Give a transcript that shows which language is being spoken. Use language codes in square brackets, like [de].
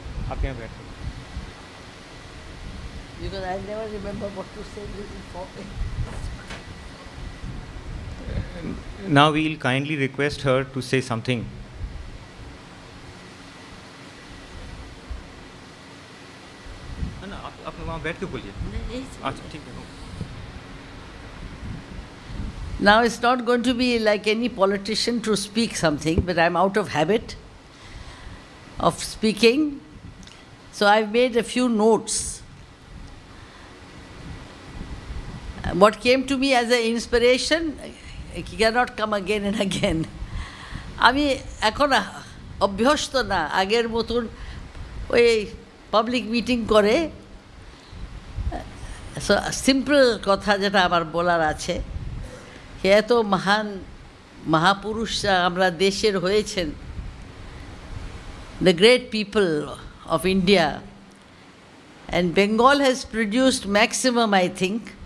[hi] आप यहाँ बैठो। [en] because I never remember what to say before. Now we'll kindly request her to say something. [hi] ना आप वहाँ बैठ के बोलिए अच्छा ठीक है [en] Now it's not going to be like any politician to speak something, but I'm out of habit of speaking. So I've made a few notes. What came to me as an inspiration cannot come again and again. [bn] আমি এখন অভ্যস্ত না আগের মতন ওই public meeting করে simple কথা যেটা আমার বলার আছে এত মহান মহাপুরুষরা আমরা দেশের হয়েছেন [en] the great people of India, and Bengal has produced maximum, I think.